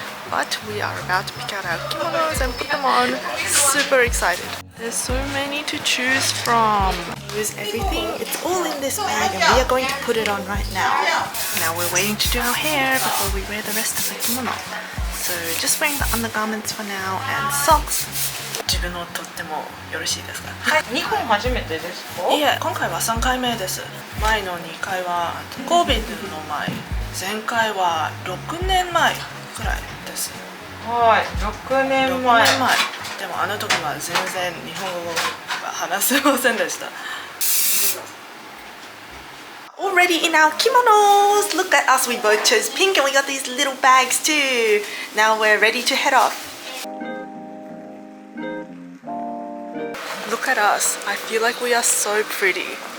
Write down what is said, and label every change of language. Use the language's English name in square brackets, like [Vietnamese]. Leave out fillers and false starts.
[English] But we are about to pick out our kimonos and put them on. Super excited. There's so many to choose from. Here's everything. It's all in this bag and we are going to put it on right now. Now we're waiting to do our hair before we wear the rest of the kimono. So just wearing the undergarments for now and socks. [Japanese] 自分のとってもよろしいですか？はい、日本初めてですか？いえ、今回は3回目です。前の2回は COVID の前、前回は6年前くらいです。はい、6年前。でもあの時は全然日本語が話せませんでした。 [English] Already in our kimonos! Look at us, we both chose pink and we got these little bags too. Now we're ready to head off. Look at us. I feel like we are so pretty.